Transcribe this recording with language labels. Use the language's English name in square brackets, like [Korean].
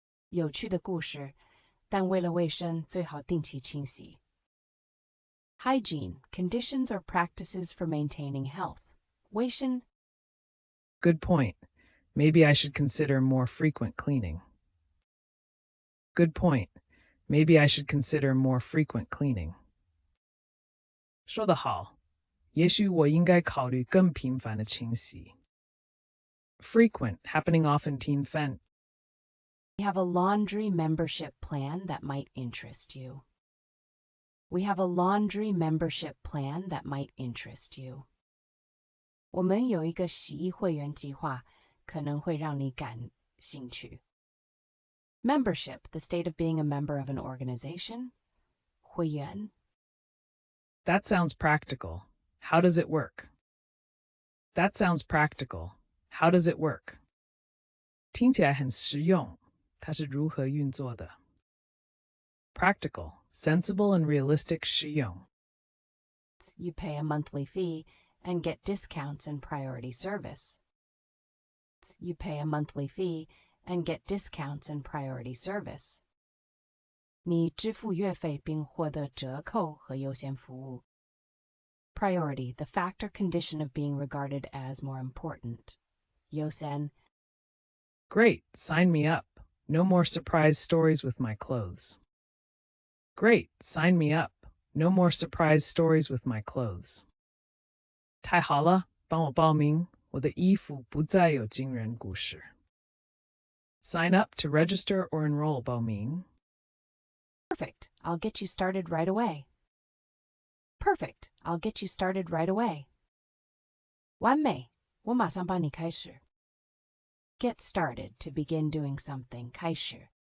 [Chinese] 有趣的故事，但为了卫生，最好定期清洗。 [English] Hygiene, conditions or practices for maintaining health. [Chinese] 卫生 [English] Good point. Maybe I should consider more frequent cleaning. Good point. Maybe I should consider more frequent cleaning. [Chinese] 说得好，也许我应该考虑更频繁的清洗。 [English] Frequent, happening often, 频繁 We have a laundry membership plan that might interest you. We have a laundry membership plan that might interest you. [Chinese] 我们有一个洗衣会员计划，可能会让你感兴趣。 [English] Membership, the state of being a member of an organization. [Chinese] 会员 [English] That sounds practical. How does it work? That sounds practical. How does it work? [Chinese] 听起来很实用，它是如何运作的 [English] Practical, sensible and realistic [Chinese] 实用 [English] You pay a monthly fee and get discounts and priority service. You pay a monthly fee and get discounts and priority service. [Chinese] 你支付月费并获得折扣和优先服务。 [English] Priority, the fact or condition of being regarded as more important. [Chinese] 优先 [English] Great, sign me up. No more surprise stories with my clothes. Great, sign me up. No more surprise stories with my clothes. [Chinese] 太好了，帮我报名，我的衣服不再有惊人故事。 [English] Sign up to register or enroll 报名。 Perfect, I'll get you started right away. Perfect, I'll get you started right away. [Chinese] 完美，我马上帮你开始。 [English] Get started, to begin doing something, [Chinese] 开始。